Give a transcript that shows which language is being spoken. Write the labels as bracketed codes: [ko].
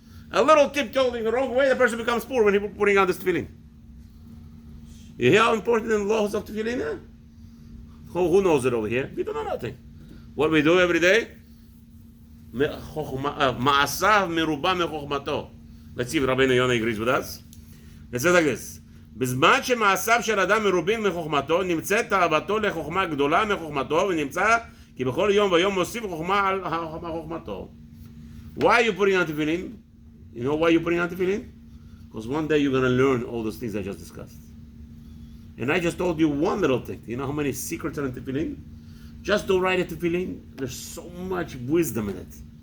[en] A little tip tilting the wrong way, the person becomes poor when he's putting on this tefillin. You hear how important the laws of tefillin are? Who knows it over here? We don't know nothing. What we do every day? [he] Ma'asav meruba mechokhmato. [en] Let's see if Rabeinu Yonah agrees with us. It says like this. [he] בזמן שמעשיו של אדם מרובים מחוכמתו, נמצאת תאוותו לחוכמה גדולה מחוכמתו, ונמצא כי בכל יום ויום מוסיף חוכמה על חוכמתו. [en] Why are you putting on tefillin? You know why you're putting on tefillin? Because one day you're going to learn all those things I just discussed. And I just told you one little thing. You know how many secrets are in tefillin? Just to write a tefillin, there's so much wisdom in it.